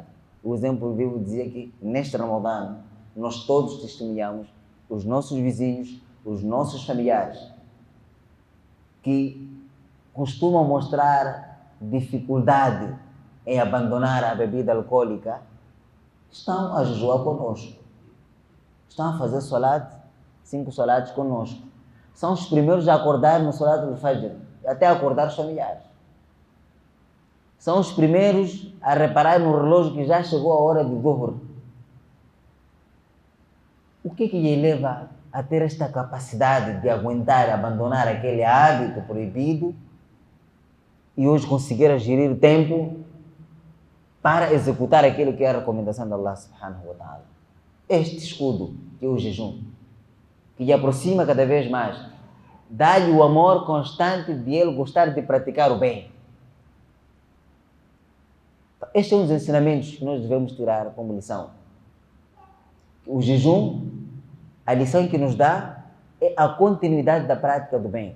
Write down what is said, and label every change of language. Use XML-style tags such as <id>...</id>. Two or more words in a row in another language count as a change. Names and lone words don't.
<pt>O exemplo vivo dizia que neste Ramadã nós todos testemunhamos os nossos vizinhos, os nossos familiares que costumam mostrar dificuldade em abandonar a bebida alcoólica, estão a jejuar conosco, estão a fazer 5 salates conosco. São os primeiros a acordar no</pt> <ar>صلاة الفجر,</ar> <pt>até acordar os familiares. São os primeiros a reparar no relógio que já chegou a hora de Dhuhr. O que lhe leva a ter esta capacidade de aguentar, abandonar aquele hábito proibido e hoje conseguir gerir o tempo para executar aquilo que é a recomendação de</pt> <ar>الله سبحانه وتعالى?</ar> <pt>Este escudo, que é o jejum, que lhe aproxima cada vez mais, dá-lhe o amor constante de ele gostar de praticar o bem. Este é um dos ensinamentos que nós devemos tirar como lição. O jejum, a lição que nos dá é a continuidade da prática do bem.</pt>